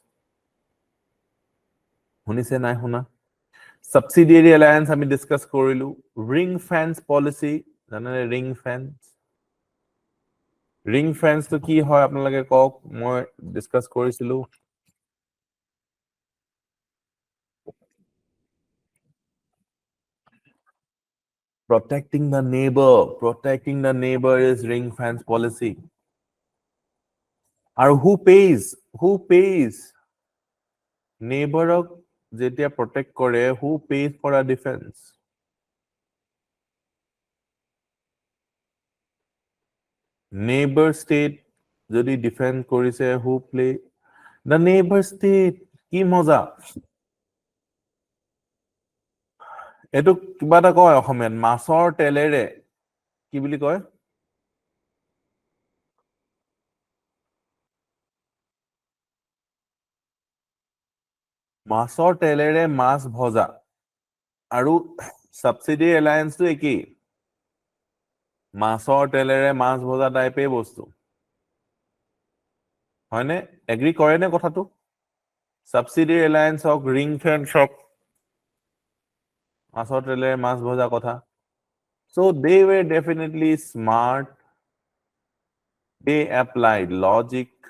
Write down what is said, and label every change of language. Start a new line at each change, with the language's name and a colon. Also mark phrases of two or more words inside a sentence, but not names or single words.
Assamese: শুনিছে নাই শুনা?
English: Subsidiary alliance
Assamese: আমি ডিসকাস কৰিলো।
English: Ring fence policy জানেনে ring fence? Ring fence
Assamese: তো কি হয় আপোনালোকে কওক, মই ডিসকাস কৰিছিলো।
English: Protecting the neighbor. Protecting the neighbor is ring fence policy. And who pays? Who pays? Neighbor যেতিয়া protect কৰে, who pays for a defense? Neighbor state যদি defend কৰিছে, who play? The neighbor state.
Assamese: কি মজা। এটো কিবা এটা কয় অসমীয়াত, মাছৰ তেলেৰে কি বুলি কয়? মাছৰ তেলেৰে মাছ ভজা। আৰু
English: subsidiary alliance
Assamese: তো একেই। মাছৰ তেলেৰে মাছ ভজা টাইপে বস্তু। হয়নে? এগ্ৰি কৰে নে কথাটো?
English: Subsidiary alliance
Assamese: হওক,
English: ring fence
Assamese: হওক, মাছৰ তেলেৰে মাছ ভজা কথা।
English: So they were definitely smart. They applied logic.